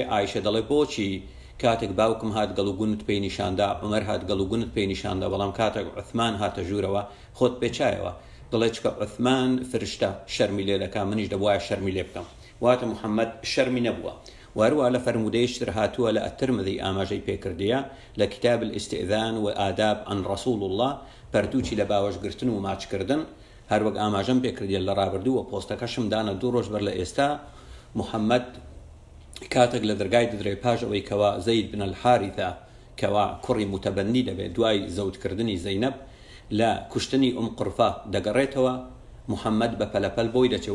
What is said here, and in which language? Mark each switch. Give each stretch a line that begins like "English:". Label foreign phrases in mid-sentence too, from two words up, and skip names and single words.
Central Kurdish: ئایشە دەڵێ بۆچی کاتێک باوکم هات گەڵ و گونت پێی نیشاندا، عومەر هات گەڵ و گونت پێی نیشاندا، بەڵام کاتێک عوثمان هاتە ژوورەوە خۆت پێچایەوە. دڵێ چکە عوثمان فرشتە شەرمی لێ دەکا، منیش دەبوایە شەرمی لێ بکەم. واتە محەممەد شەرمی نەبووە. وهروە لە فەرمودەیەشتر هاتووە لە ئەترمذی ئاماژەی پێکردیە لە کتاب الاستئذان و آداب عن رسول الله، پەرتوچی لە باوەشگرتن و ماچکردن. هەروەک ئاماژەم پێکردیە لە ڕابردوو و پۆستەکەشم دانە 2 ڕۆژ بەر لە ئێستا. محەممەد کاتێک لە دەرگای دەدرێ پاش ئەوەی کەوا زەید بن الحارثە کەوا کوڕی متەبەنی دەبێت دوای زەوجکردنی زەینەب لە کوشتنی قڕفە دەگەڕێتەوە، محەممەد بە پەلەپەل بۆی دەچێەوە.